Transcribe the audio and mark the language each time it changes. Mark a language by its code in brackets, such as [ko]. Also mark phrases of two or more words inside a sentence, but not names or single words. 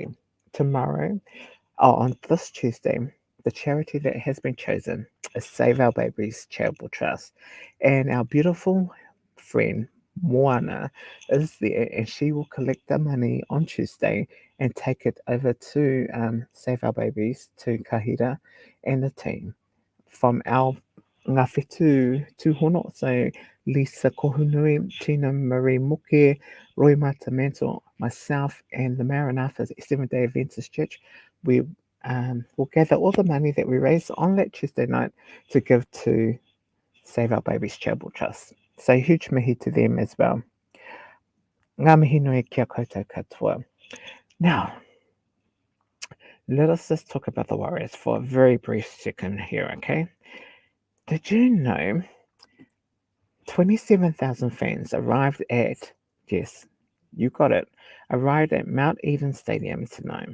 [en] Tomorrow, on this Tuesday, the charity that has been chosen is Save Our Babies Charitable Trust. And our beautiful friend, Moana, is there and she will collect the money on Tuesday and take it over to Save Our Babies, to Kahira and the team from our ngā whetū tūhono. So Lisa Kohunui, Tina Marie Muke, Roy Mata Mantle, myself, and the Maranatha Seventh-day Adventist Church, we will gather all the money that we raise on that Tuesday night to give to Save Our Babies Charitable Trust. So huge mihi to them as well. [mi] Ngā mihi nui kia koutou katoa. [en] Now, let us just talk about the Warriors for a very brief second here, okay? Did you know 27,000 fans arrived at, yes, you got it, arrived at Mount Eden Stadium tonight?